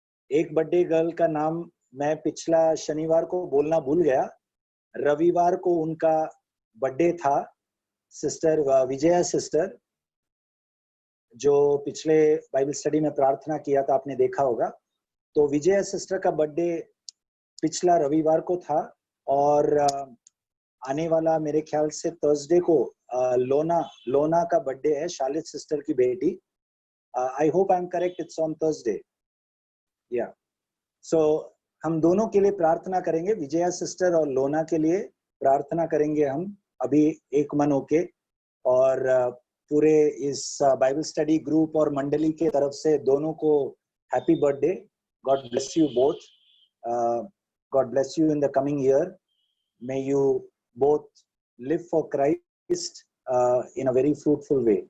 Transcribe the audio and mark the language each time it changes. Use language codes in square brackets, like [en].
[hi] एक birthday girl का नाम मैं पिछला शनिवार को बोलना भूल गया, रविवार को उनका बर्थडे था, सिस्टर विजया सिस्टर, जो पिछले बाइबल स्टडी में प्रार्थना किया था, आपने देखा होगा। तो विजया सिस्टर का बर्थडे पिछला रविवार को था और आने वाला मेरे ख्याल से थर्सडे को लोना का बर्थडे है, शालित सिस्टर की बेटी। [en] I hope I'm correct, it's on Thursday. Yeah. [hi] So हम दोनों के लिए प्रार्थना करेंगे, विजया सिस्टर और लोना के लिए प्रार्थना करेंगे हम अभी एक मन होके, और पूरे इस बाइबल स्टडी ग्रुप और मंडली के तरफ से दोनों को happy birthday. [en] God bless you both, God bless you in the coming year, may you both live for Christ in a very fruitful way.